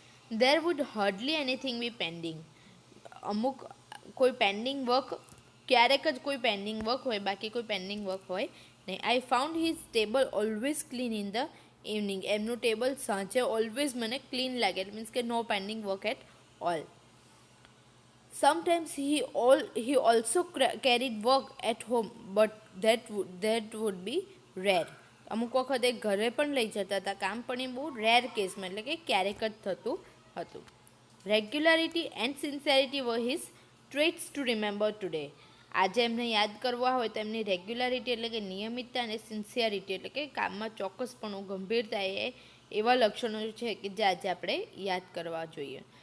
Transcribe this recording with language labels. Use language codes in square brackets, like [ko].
[en] There would hardly anything be pending. [gu] અમુક કોઈ pending work, ક્યારેક જ કોઈ પેન્ડિંગ વર્ક હોય, બાકી કોઈ પેન્ડિંગ વર્ક હોય નહીં. [en] I found his table always clean in the evening. [gu] એમનું ટેબલ સાંજે ઓલવેઝ મને ક્લીન લાગે, ઇટ મીન્સ કે [en] No pending work at all. Sometimes he also carried work at home, but that would be rare. [gu] અમુક વખત એ ઘરે પણ લઈ જતા હતા કામ, પણ એ બહુ રેર કેસમાં, એટલે કે ક્યારેક જ થતું હતું. [en] Regularity and sincerity were his traits to remember today. [gu] આજે એમને યાદ કરવા હોય તો એમની રેગ્યુલારિટી એટલે કે નિયમિતતા અને સિન્સિયરિટી એટલે કે કામમાં ચોક્કસપણું, ગંભીરતા એવા લક્ષણો છે કે જે આજે આપણે યાદ કરવા જોઈએ.